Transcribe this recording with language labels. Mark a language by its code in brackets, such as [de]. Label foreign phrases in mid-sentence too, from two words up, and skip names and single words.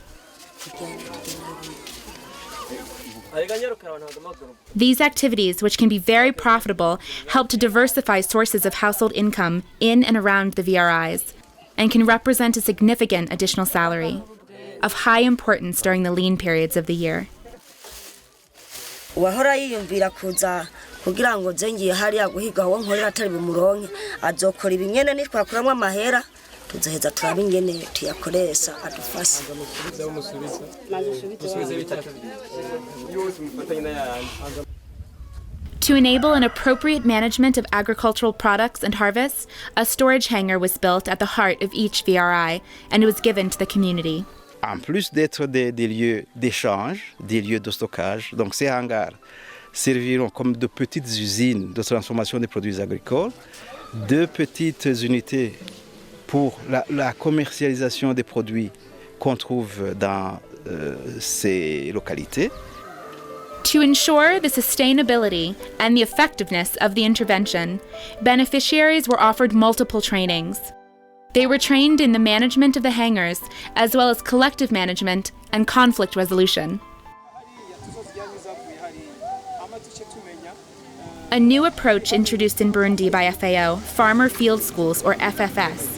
[en] These activities, which can be very profitable, help to diversify sources of household income in and around the VRIs, and can represent a significant additional salary, of high importance during the lean periods of the year. [rn] Uwahora yiyumvira kuza kugira ngo zengiye hariya guhiga aho nkorera atari bumuronke azokora ibinyene nitwakuramwo amahera tuzaheza turabe ingene tuyakoresha adufashe. [en] To enable an appropriate management of agricultural products and harvests, a storage hangar was built at the heart of each VRI, and it was given to the community. [fr] En plus d'être des lieux d'échange, des lieux de stockage, donc ces hangars serviront comme de petites usines de transformation des produits agricoles, de petites unités pour la commercialisation des produits qu'on trouve dans ces localités. [en] To ensure the sustainability and the effectiveness of the intervention, beneficiaries were offered multiple trainings. They were trained in the management of the hangars, as well as collective management and conflict resolution. A new approach introduced in Burundi by FAO, Farmer Field Schools, or FFS.